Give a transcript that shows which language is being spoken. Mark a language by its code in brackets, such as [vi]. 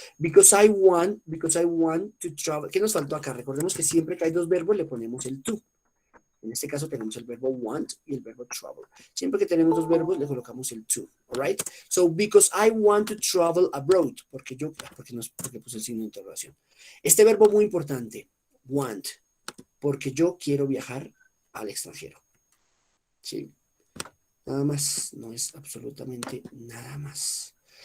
[en] Because I want to travel. [es] ¿Qué nos faltó acá? Recordemos que siempre que hay dos verbos le ponemos el to. En este caso tenemos el verbo want y el verbo travel. Siempre que tenemos dos verbos le colocamos el to. [en] All right? So, because I want to travel abroad. [es] Porque puse el signo de interrogación. Este verbo muy importante, want. Porque yo quiero viajar al extranjero. ¿Sí? Nada más, no es absolutamente nada más.